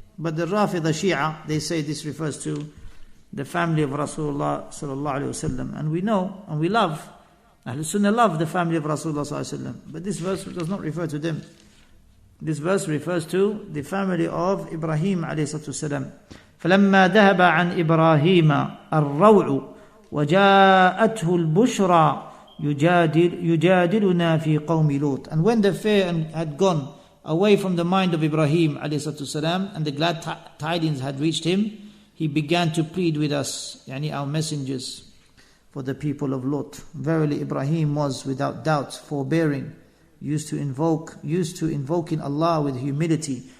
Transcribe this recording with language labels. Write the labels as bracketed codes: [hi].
[en] But the Rafida Shia, they say this refers to the family of Rasulullah sallallahu alayhi wasallam. And we know and we love, Ahl Sunnah love the family of Rasulullah sallallahu alayhi wasallam. But this verse does not refer to them. This verse refers to the family of Ibrahim alayhi salam. [ar] فلما ذهب عن إبراهيم الروع وجاءته البشرى يجادلنا في قوم لوط. [en] And when the fear had gone away from the mind of Ibrahim alayhi salam, and the glad tidings had reached him, he began to plead with us, yani our messengers, for the people of Lot. Verily Ibrahim was without doubt forbearing, used to invoking Allah with humility.